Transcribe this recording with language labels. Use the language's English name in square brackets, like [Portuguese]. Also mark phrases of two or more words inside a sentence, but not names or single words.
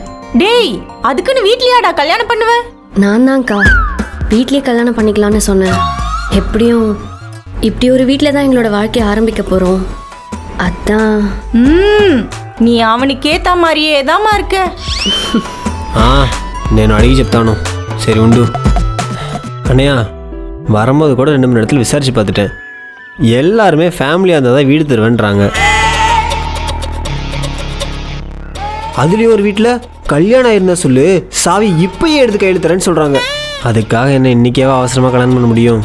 [Tamil] டேய், அதுக்குன்னு வீட்லயாடா கல்யாணம் பண்ணுவ? நான் தான்க்கா வீட்லேயே கல்யாணம் பண்ணிக்கலான்னு சொன்னேன். எப்படியும் இப்படி ஒரு வீட்டில் தான் எங்களோட வாழ்க்கையை ஆரம்பிக்க போகிறோம். அதான். நீ அவனுக்கு ஏத்த மாதிரியே தாம்மா இருக்க. [Telugu] నేను అడిగి చెప్తాను. సరే ఉండు. [Tamil] అన్నయ్య வரும்போது கூட 2-3 இடத்துல விசாரிச்சு பார்த்துட்டேன். எல்லாருமே ஃபேமிலியாக இருந்தால் தான் வீடு தருவேன்றாங்க. அதுலேயும் ஒரு வீட்டில் கல்யாணம் இருந்தா சொல்லு சாவி இப்பயே எடுத்து கையில் தரேன்னு சொல்கிறாங்க. அதுக்காக என்ன இன்னைக்கேவா அவசரமாக கல்யாணம் பண்ண முடியும்?